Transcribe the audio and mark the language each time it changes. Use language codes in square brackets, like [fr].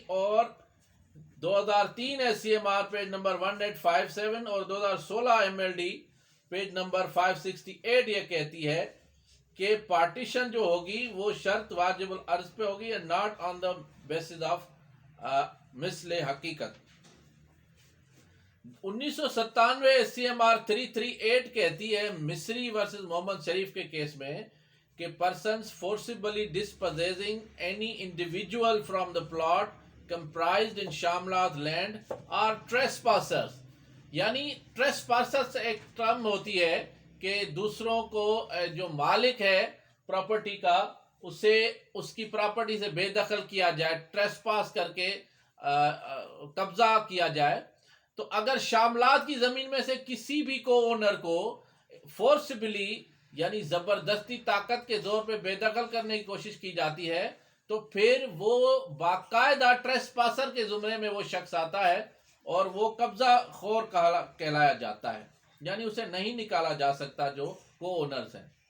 [ur] اور 2003 SCMR page number 1857 اور 2016 MLD page number 568 یہ کہتی ہے کہ پارٹیشن جو ہوگی وہ شرط واجب العرض پہ ہوگی [en] and not on the basis of [ur] مثل حقیقت. 1997 SCMR 338 کہتی ہے مصری ورسز محمد شریف کے کیس میں کہ [en] persons forcibly dispossessing any individual from the plot comprised in Shamlat land are trespassers. [ur] یعنی trespassers ایک ٹرم ہوتی ہے کہ دوسروں کو جو مالک ہے پراپرٹی کا اسے اس کی پراپرٹی سے بے دخل کیا جائے، ٹریسپاس کر کے قبضہ کیا جائے. تو اگر شاملات کی زمین میں سے کسی بھی کو اونر کو فورسبلی یعنی زبردستی طاقت کے زور پہ بے دخل کرنے کی کوشش کی جاتی ہے تو پھر وہ باقاعدہ ٹریسپاسر کے زمرے میں وہ شخص آتا ہے اور وہ قبضہ خور کہلایا جاتا ہے، یعنی اسے نہیں نکالا جا سکتا جو کو اونرز ہیں.